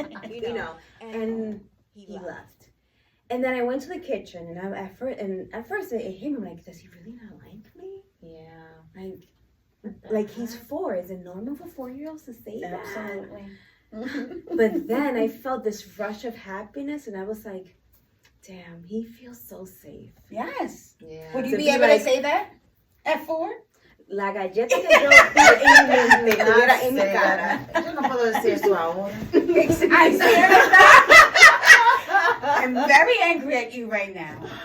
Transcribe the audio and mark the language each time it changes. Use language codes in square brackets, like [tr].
[en] You know, and he left. And then I went to the kitchen, and at first it hit me like, does he really not like me? Yeah. Like he's 4. Is it normal for 4-year-olds to say that? Absolutely. But then I felt this rush of happiness, and I was like, damn, he feels so safe. Yes. Yeah. Would you be able to say that at 4? [es] La galleta que yo vi estuviera en mi cara. Yo no puedo decir eso ahora. [en] I say that. I'm very angry at you right now.